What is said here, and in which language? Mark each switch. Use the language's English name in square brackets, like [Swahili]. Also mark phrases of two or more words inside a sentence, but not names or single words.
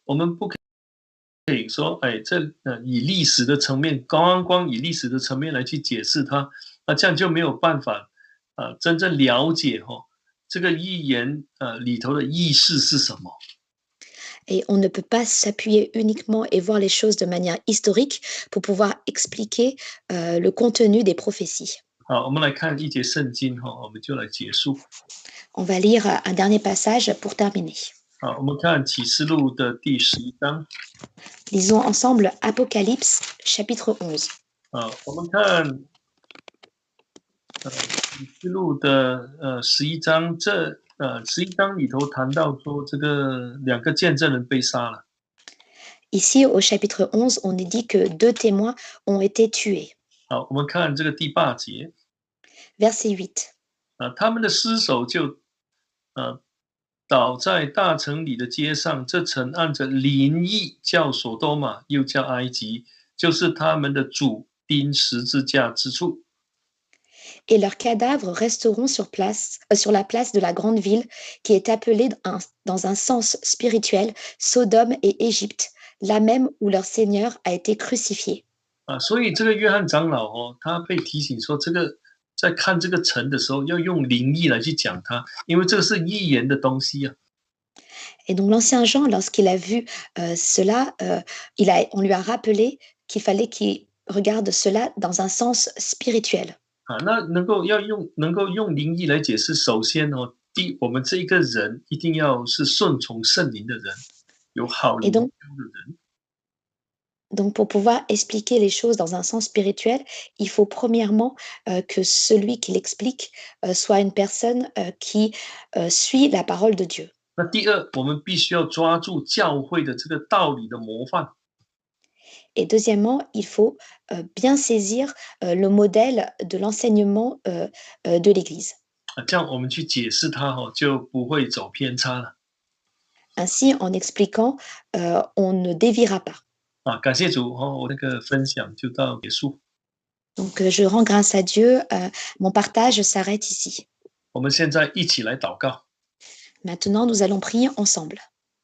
[Chinese] 所以我们不可可以说，哎，以历史的层面，光以历史的层面来去解释它，那这样就没有办法，真正了解这个预言里头的意思是什么。 [French] Et on ne peut pas s'appuyer uniquement et voir les choses de manière historique pour pouvoir expliquer le contenu des prophéties. [Chinese] 好，我们来看一节圣经我们就来结束。 [French] On va lire un dernier passage pour terminer. [Chinese] 好，我们看启示录的第11章。 [French] Lisons ensemble Apocalypse chapitre 11. [Chinese] 我们看启示录的11章，11章里头谈到说，这个2个见证人被杀了。 [French] Ici, au chapitre 11, on est dit que 2 témoins ont été tués. [Chinese] 好，我们看这个第8节。 [French] Verset 8. [Chinese] 他们的尸首就倒在大城里的街上，这城按着灵意叫所多玛，又叫埃及，就是他们的主钉十字架之处。 [French] Et leurs cadavres resteront sur la place de la grande ville qui est appelée dans un sens spirituel Sodome et Égypte, là même où leur Seigneur a été crucifié. [Chinese] 所以这个约翰长老他被提醒说，这个在看这个城的时候，要用灵意来去讲它，因为这个是预言的东西啊。 [French] Et donc l'ancien Jean, lorsqu'il a vu cela, on lui a rappelé qu'il fallait qu'il regarde cela dans un sens spirituel. [Chinese] 那能够用灵意来解释，首先我们这一个人一定要是顺从圣灵的人，有好灵修的人。 [French] Donc, pour pouvoir expliquer les choses dans un sens spirituel, il faut premièrement que celui qui l'explique soit une personne qui suit la parole de Dieu. [Chinese] 那第二，我们必须要抓住教会的这个道理的模范。 [French] Et deuxièmement, il faut bien saisir le modèle de l'enseignement de l'Église. [Chinese] 这样我们去解释它就不会走偏差了。 [French] Ainsi, en expliquant, on ne déviera pas. [Chinese] 感谢主我那个分享就到结束。 [French] Donc, je rends grâce à Dieu. Mon partage s'arrête ici. [Chinese] 我们现在一起来祷告。 [French] Maintenant, nous allons prier ensemble.